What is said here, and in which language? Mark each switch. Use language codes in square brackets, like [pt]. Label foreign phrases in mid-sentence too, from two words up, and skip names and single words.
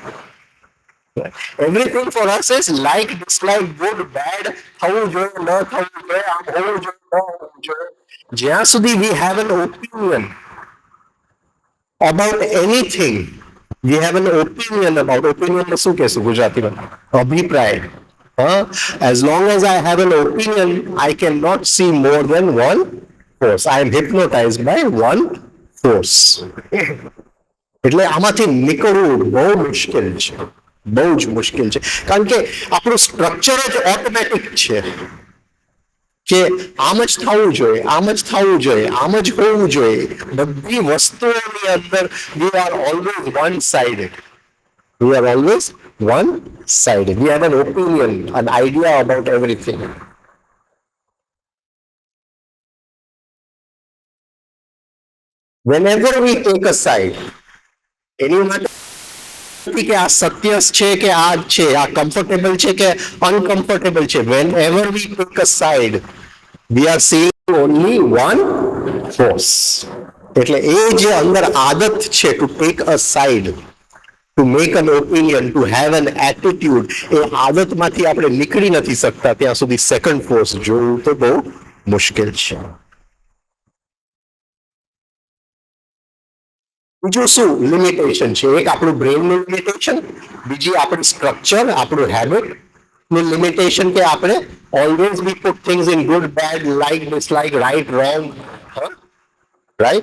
[en] everything for us is like dislike good bad [gu] થવું જોઈએ ન થવું જોઈએ આમ હોવું જોઈએ ન હોવું જોઈએ. જ્યાં સુધી [en] we have an opinion about anything we have an opinion about opinion [gu] શું કહેશું ગુજરાતીમાં અભિપ્રાય. [en] As long as I have an opinion, I cannot see more than one force. I am hypnotized by one force. [gu] એટલે આમાંથી નીકળવું બહુ મુશ્કેલ છે, બહુ જ મુશ્કેલ છે. કારણ કે આપણું સ્ટ્રક્ચર જ ઓટોમેટિક છે કે આમ જ થવું જોઈએ, આમ જ થવું જોઈએ, આમ જ હોવું જોઈએ. બધી વસ્તુઓની અંદર [en] we are always one sided. We are always one-sided. We have an opinion, an idea about everything. Whenever we take a side, [gu] એની માટે કે આ સત્ય છે કે આ છે, આ કમ્ફર્ટેબલ છે કે અનકમ્ફર્ટેબલ છે, [en] whenever we take a side, we are seeing only one force. [gu] એટલે એ જે અંદર આદત છે [en] to take a side, to make an opinion, to have an attitude, [gu] એ આદતમાંથી આપણે નીકળી નથી શકતા ત્યાં સુધી [en] second force [gu] જોવું તો બહુ મુશ્કેલ છે. બીજું શું લિમિટેશન છે? એક આપણું બ્રેનનું લિમિટેશન, બીજી આપણું સ્ટ્રક્ચર, આપણું હેબિટ નું લિમિટેશન કે આપણે [en] always we put things in good bad like dislike right wrong right.